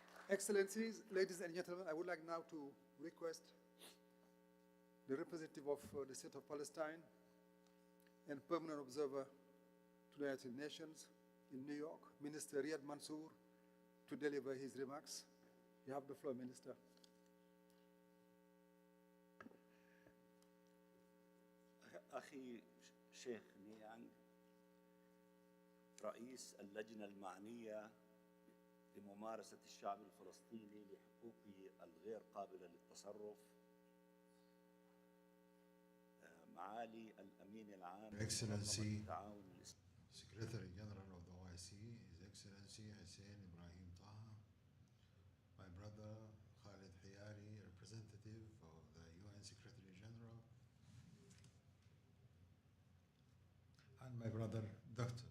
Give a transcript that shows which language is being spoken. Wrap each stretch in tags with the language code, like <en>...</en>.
<en>Excellencies, ladies and gentlemen, I would like now to request the representative of the State of Palestine and permanent observer to the United Nations in New York, Minister Riyad Mansour, to deliver his remarks. You have the floor, Minister.</en> <ar>أخي شيخ نيانغ رئيس اللجنة المعنية لممارسة الشعب الفلسطيني لحقوقه الغير قابلة للتصرف، معالي الأمين العام</ar> <en>Excellency,</en> <ar>للتعاون</ar> <en>Secretary General of the OIC, His Excellency Hussein Ibrahim Taha, my brother Khalid Hiyari, representative of the UN Secretary General, and my brother Dr.</en>